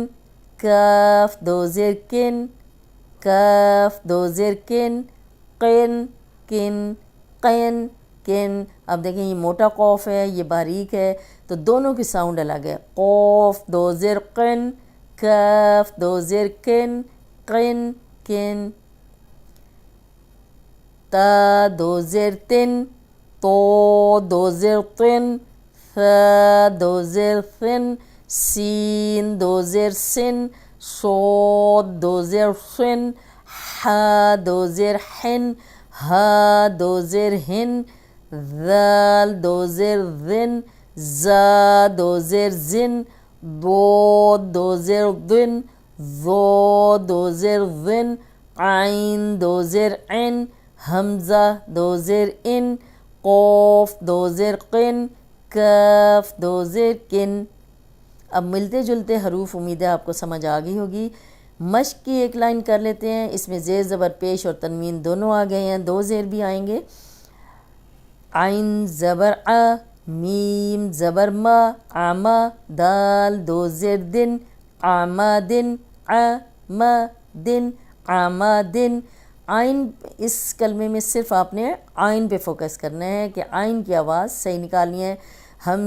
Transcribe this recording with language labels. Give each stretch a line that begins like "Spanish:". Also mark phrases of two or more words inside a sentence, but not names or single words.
Urdu: کاف دو زیر کن کاف دو زیر کن. قن کن قن کن. اب دیکھیں یہ موٹا قوف ہے یہ باریک ہے تو دونوں کی ساؤنڈ الگ ہے. قوف دو زیر قن کاف دو زیر کن قن کن. تا دو زیر تن تو دو زیر تن. ثا دو زیر ثن. سین دو زیر سن. صاد دو زیر صن. حا دو زیر حن. ہا دو زیر ہن. ذال دو زیر ذن. زا دو زیر زن. ضاد دو زیر ضن. ظا دو زیر ظن. عین دو زیر عن. حمزہ دو زیر ان. قوف دو زیر قن. کاف دو زیر کن. اب ملتے جلتے حروف امید ہے آپ کو سمجھ آ گئی ہوگی. مشق کی ایک لائن کر لیتے ہیں. اس میں زیر زبر پیش اور تنوین دونوں آ گئے ہیں. دو زیر بھی آئیں گے. عین زبر آ. میم زبر ما. آما. دال دو زیر دن. آمادن. آمادن آمادن. آئین اس کلمے میں صرف آپ نے آئین پہ فوکس کرنا ہے کہ آئین کی آواز صحیح نکالنی ہے. ہم